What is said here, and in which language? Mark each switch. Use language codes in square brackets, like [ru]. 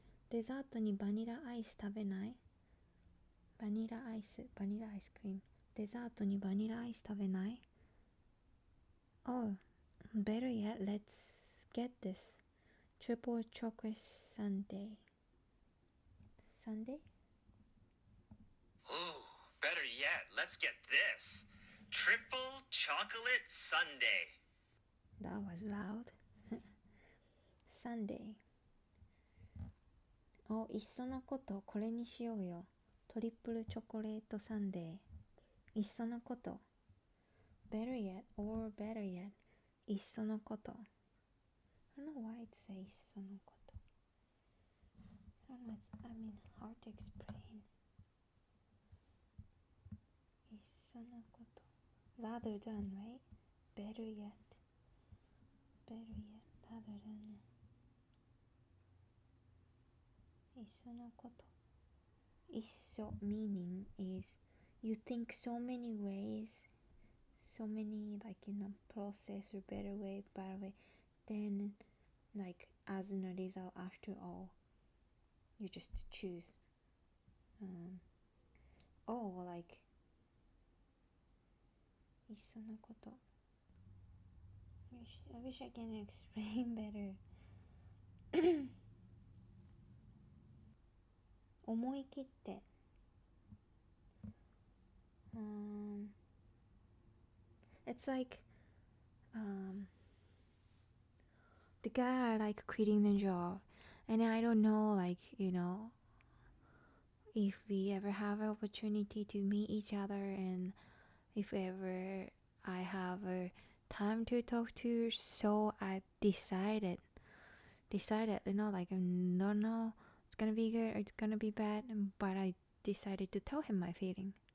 [ja] デザートにバニラアイス食べない？バニラアイスクリーム。デザートにバニラアイス食べない？ [en] Oh, better yet, let's get this. Triple chocolate sundae. Sundae? Ooh, better yet, let's get this. Triple chocolate sundae. That was loud. Sundae. [ja] お、いっそのことこれにしようよ。 [en] トリプルチョコレートサンデー。 [ja] いっそのこと。 [en] Better yet, or better yet. いっそのこと。 don't know why it says そのこと。 I don't know, I mean, hard to explain. [ja] いっそのこと。 [en] Rather than, right? Better yet. Better yet. Rather than. [ja] いっそのこと。 [en] いっそ meaning is you think so many ways, so many like process or better way, then like as a result after all, you just choose. Oh, like [ja] いっそのこと。 [en] I wish I can explain better. [ja] 思い切って。 [en] It's like the guy like quitting the job, and I don't know, like, if we ever have an opportunity to meet each other, and if ever I have a time to talk to, so I decided, like, I don't know, it's gonna be good or it's gonna be bad, but I decided to tell him my feeling.